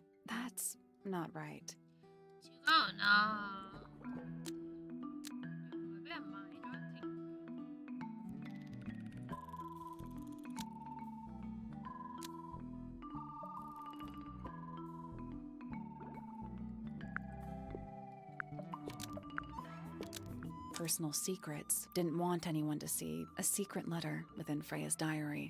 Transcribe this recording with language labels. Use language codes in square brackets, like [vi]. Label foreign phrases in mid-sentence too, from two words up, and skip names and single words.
[en] That's not right. [ja] 違うなぁ。 [yue] 俾人買咗一停。 [en] Personal secrets didn't want anyone to see a secret letter within Freya's diary.